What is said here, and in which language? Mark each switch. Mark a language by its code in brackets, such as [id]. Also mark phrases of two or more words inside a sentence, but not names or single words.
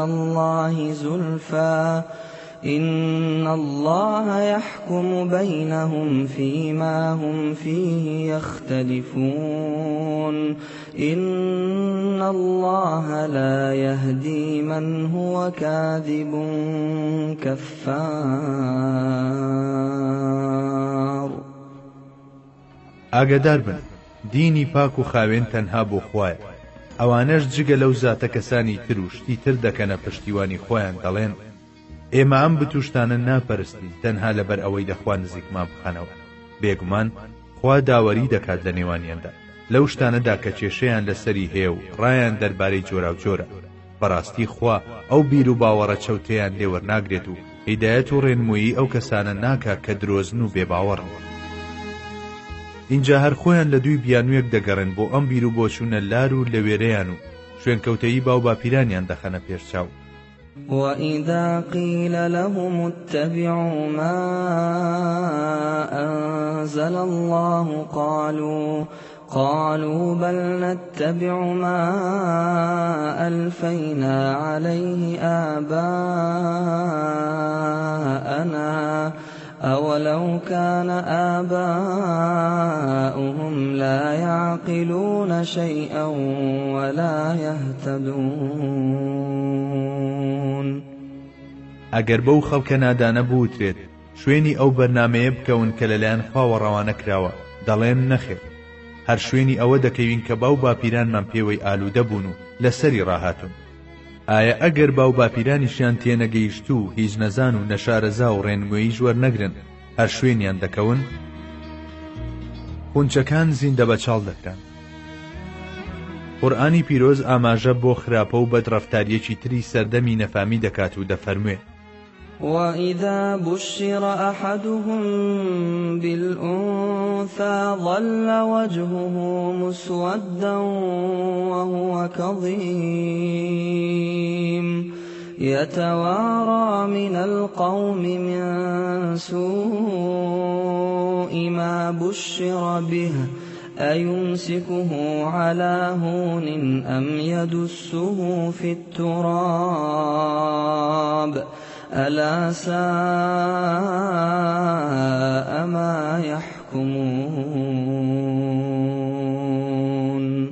[ar] الله زلفى إن الله يحكم بينهم فيما هم فيه يختلفون إن الله لا يهدي من هو كاذب كفار. [ckb] ئاگادار بن دینی پاک و خاوێن تەنها بۆ خوایە. ئەوانەش جگە لەو زاتە کەسانی تر و شتی تر دەکەنە پشتیوانی خۆیان دەڵێن ئێمە ئەم بتوشتانە ناپەرستی تەنها لەبەر ئەوەی لەخوا نزیکمان بخەنەوە. بێگومان خوا داوەری دەکات لە نێوانیاندا لەو شتانەدا کە کێشەیان لەسەری هەیە و ڕایان دەربارەی جۆرا و جۆرە. بەڕاستی خوا ئەو بیر و باوەڕە چەوتەیان لێوەرناگرێت و هیدایەت و ڕێنموویی ئەو کەسانە ناکات کە درۆزن و بێباوەڕن. اینجا هەر خۆیان لە دوی بیانوێک دەگەڕێن بۆ ئەم بیر و بۆچوونە لار و لە وێرەیان و شوێن کەوتەیی باو باپیرانیان دەخەنە پێشچاو. [ar] وَإِذَا قِيلَ لَهُمُ اتَّبِعُوا مَا أَنزَلَ اللَّهُ قالوا بل نتبع ما ألفينا عليه آباءنا أولو كان آباؤهم لا يعقلون شيئا ولا يهتدون. [ckb] ئەگەر بەو خەڵکە نادانە بوترێت شوێنی ئەو بەرنامەیە بکەون کە لەلایەن خواوە ڕەوانە کراوە، دەڵێن نەخێر، هەر شوێنی ئەوە دەکەوین کە باو باپیرانمان پێوەی ئالوودە بوون و لەسەری ڕاهاتون. ئایا ئەگەر باو باپیرانیشیان تێنەگەیشت و هیچ نەزان و نەشارەزا و ڕێنمویی وەرنەگرن هەر شوێنیان دەکەون؟ خونچەکان زیندە بەچاڵ دەکران. قورئانی پیرۆز ئاماژە بۆ خراپە و بەدڕەفتاریەکی تری سەردەمی نەفامی دەکات و دەفەرموێ: [ar] وَإِذَا بُشِّرَ أَحَدُهُم بِالْأُنثَىٰ ظَلَّ وَجْهُهُ مُسْوَدًّا وَهُوَ كَظِيمٌ يَتَوَارَىٰ مِنَ الْقَوْمِ مِن سُوءِ مَا بُشِّرَ بِهِ أَيُمْسِكُهُ عَلَىٰ هُونٍ أَمْ يَدُسُّهُ فِي التُّرَابِ ألا ساء ما يحكمون.